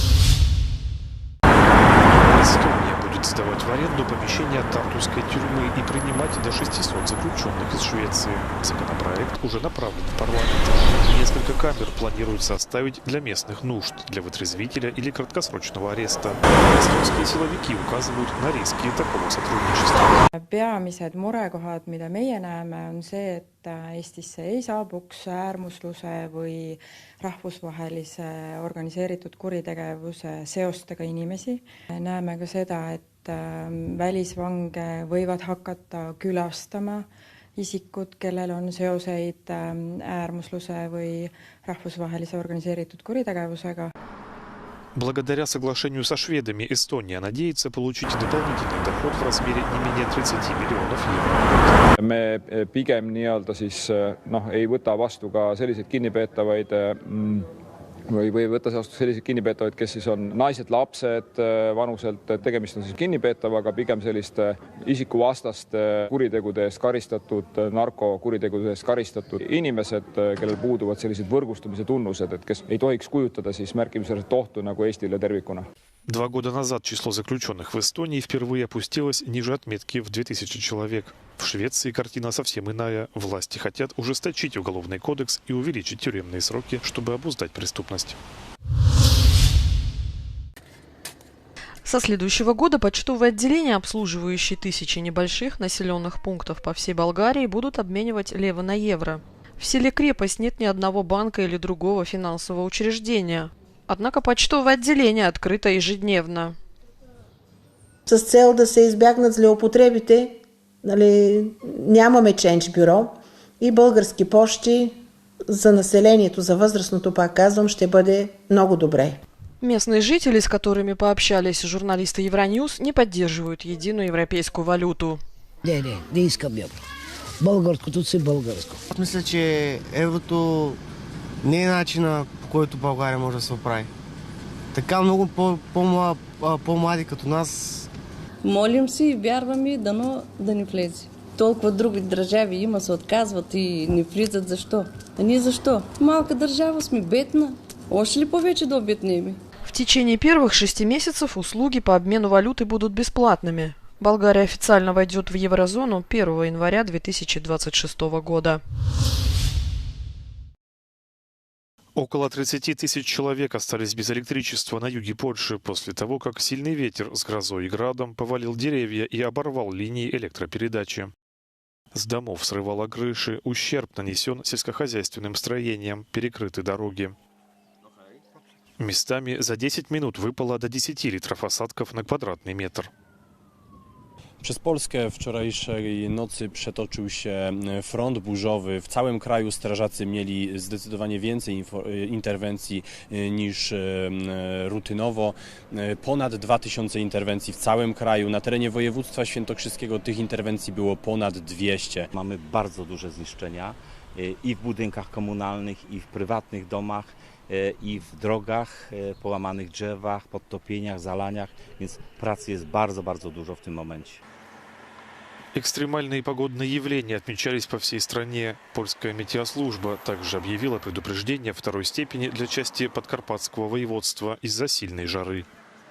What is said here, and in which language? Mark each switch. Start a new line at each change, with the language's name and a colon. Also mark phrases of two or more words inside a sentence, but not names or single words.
Russian: Эстония будет сдавать в аренду помещения Тартуской тюрьмы и принимать до 600 заключенных из Швеции. Законопроект уже направлен в парламент. Несколько камер планируется оставить для местных нужд, для вытрезвителя или краткосрочного ареста. Эстонские силовики указывают на риски такого сотрудничества.
Estonian: Peamised murekohad, mida meie näeme, on see, et Eestisse ei saabuks äärmusluse või rahvusvahelise organiseeritud kuritegevuse seostega inimesi. Näeme ka seda, et välisvange võivad hakata külastama isikud, kellel on seoseid äärmusluse või rahvusvahelise organiseeritud kuritegevusega.
Russian: Благодаря соглашению со шведами Эстония надеется получить дополнительный доход в размере не менее 30 миллионов евро.
Estonian: Me pigem ei võta vastu ka selliseid kinnipeetavaid või võtta vastu selliseid kinnipeetavaid, kes siis on naised, lapsed vanuselt, tegemist on siis kinnipeetavaga, pigem selliste isikuvastaste kuritegude eest karistatud, narkokuritegude eest karistatud inimesed, kellel puuduvad sellised võrgustumise tunnused, et kes ei tohiks kujutada siis märkimisväärset ohtu nagu Eestile tervikuna.
Russian: 2 года назад число заключенных в Эстонии впервые опустилось ниже отметки в 2000 человек. В Швеции картина совсем иная. Власти хотят ужесточить уголовный кодекс и увеличить тюремные сроки, чтобы обуздать преступность. Со следующего года почтовые отделения, обслуживающие тысячи небольших населенных пунктов по всей Болгарии, будут обменивать лево на евро. В селе Крепость нет ни одного банка или другого финансового учреждения. Однако почтовое отделение открыто ежедневно.
Bulgarian: С цел да се избягнат злоупотребите, нямаме
English: change bureau
Bulgarian: и български пощи за населението, за възрастното, пак казвам, ще бъде много добре.
Russian: Местные жители, с которыми пообщались журналисты Евроньюз, не поддерживают единую европейскую валюту.
Bulgarian: Не искам евро. Българското си българско. Мисля, че еврото не е начина, по който България може да се оправи. Така много по-млади като нас. Молим си и вярваме дано да ни влезе. Толкова други държави има, се отказват и не влизат. Защо? А ние защо? Малка държава сме, бедна. Още ли повече да обеднеме?
Russian: В течение первых 6 месяцев услуги по обмену валюты будут бесплатными. Болгария официально войдет в еврозону 1 января 2026 года. Около 30 тысяч человек остались без электричества на юге Польши после того, как сильный ветер с грозой и градом повалил деревья и оборвал линии электропередачи. С домов срывало крыши, ущерб нанесен сельскохозяйственным строениям, перекрыты дороги. Местами за 10 минут выпало до 10 литров осадков на квадратный метр.
Polish: Przez Polskę wczorajszej nocy przetoczył się front burzowy. W całym kraju strażacy mieli zdecydowanie więcej interwencji niż rutynowo. Ponad 2000 interwencji w całym kraju. Na terenie województwa świętokrzyskiego tych interwencji było ponad 200. Mamy bardzo duże zniszczenia i w budynkach komunalnych, i w prywatnych domach, i w drogach, połamanych drzewach, podtopieniach, zalaniach, więc pracy jest bardzo, bardzo dużo w tym momencie.
Russian: Экстремальные погодные явления отмечались по всей стране. Польская метеослужба также объявила предупреждение 2-й степени для части Подкарпатского воеводства из-за сильной жары.